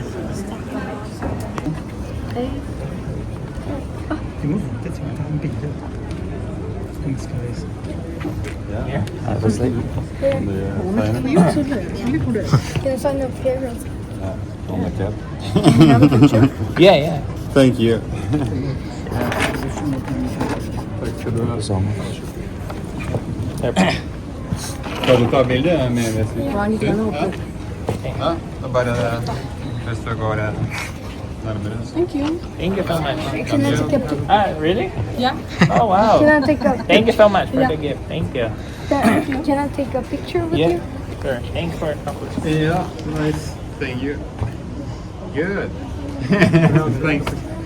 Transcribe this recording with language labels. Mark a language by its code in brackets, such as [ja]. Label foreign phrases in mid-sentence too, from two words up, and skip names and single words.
[en] Yeah. Obviously. Can I find the parents? On the cap. Have a picture? Yeah. Thank you. [no] Skal du ta bilde med Wesley? Ja, da bare hvis du går nærmere. [en] Thank you. Thank you so much. Can I take a picture? Really? Yeah. Oh, wow. Can I take a Thank you so much for Yeah. the gift. Thank you. Can I take a picture with you? Sure. Thanks for it. Yeah, nice. Thank you. Good. Thanks.